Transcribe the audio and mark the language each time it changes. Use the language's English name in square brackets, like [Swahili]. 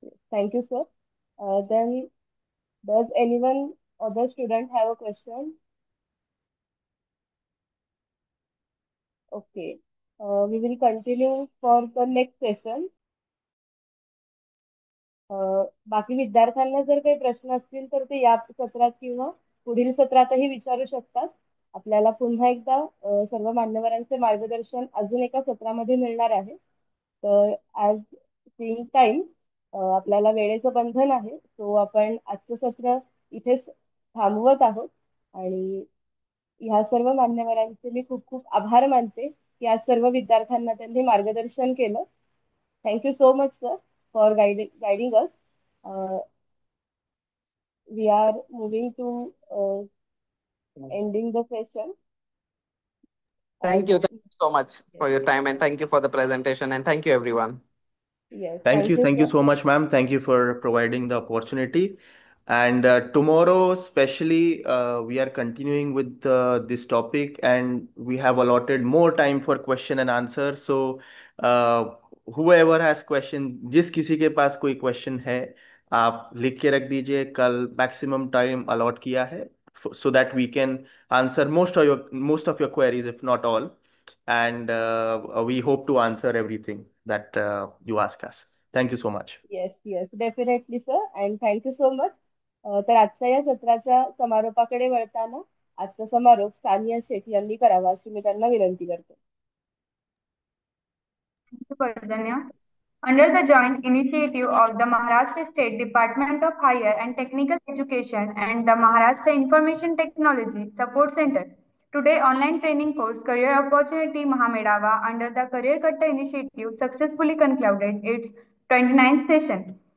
[English] Thank you, sir. Then, does anyone other student have a question? Okay. We will continue for the next session. [Marathi] बाकी विद्यार्थ्यांना जर काही प्रश्न असतील तर ते या सत्रात किंवा पुढील सत्रातही विचारू शकतात. आपल्याला पुन्हा एकदा सर्व मान्यवरांचे मार्गदर्शन अजून एका सत्रामध्ये मिळणार आहे. तर [English] as seeing time [Marathi] आपल्याला वेळेचं बंधन आहे. सो आपण आजचं सत्र इथेच थांबवत आहोत आणि ह्या सर्व मान्यवरांचे मी खूप खूप आभार मानते की आज सर्व विद्यार्थ्यांना त्यांनी मार्गदर्शन केलं. [English] Thank you so much, sir, for guiding us. Uh, we are moving to ending the session. As Thank you so much yes, for your time, and thank you for the presentation, and thank you everyone. yes, Thank you sir. so much, ma'am. Thank you for providing the opportunity. And tomorrow, especially, we are continuing with this topic, and we have allotted more time for question and answer. So, uh, whoever has question, [Hindi] जिस किसी के पास कोई question है, आप लिख के रख दीजिए. कल maximum time allot किया है, [English] so that we can answer most of your queries, if not all. And we hope to answer everything that you ask us. Thank you so much. Yes, yes, definitely, sir. And thank you so much. [Marathi] तर आजच्या या सत्राच्या समारोपाकडे वळताना आजचा समारोप सानिया शेख यांनी करावा अशी मी त्यांना विनंती करते. [English] Thank you, Pardanya. Under the joint initiative of the Maharashtra State Department of Higher and Technical Education and the Maharashtra Information Technology Support Center, today online training course Career Opportunity Mahamedava under the Career Katta initiative successfully concluded its 29th session.